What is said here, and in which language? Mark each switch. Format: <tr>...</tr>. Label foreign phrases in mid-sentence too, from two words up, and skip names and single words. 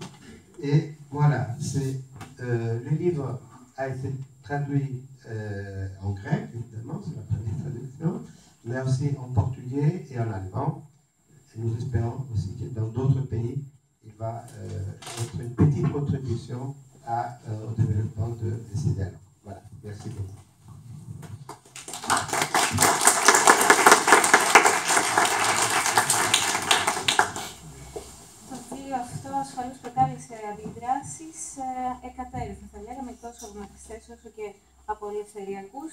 <fr>Et voilà, le livre a été traduit en grec, évidemment, c'est la première traduction, mais aussi en portugais et en allemand. Et nous espérons aussi que dans d'autres pays, il va être une petite contribution au développement de ces dialogues. Voilà, merci beaucoup.</fr> <el>Αυτό ασφαλώς προκάλεσε αντιδράσεις εκατέρωθεν, θα λέγαμε, τόσο από μαρξιστές όσο και από ελευθεριακούς.</el>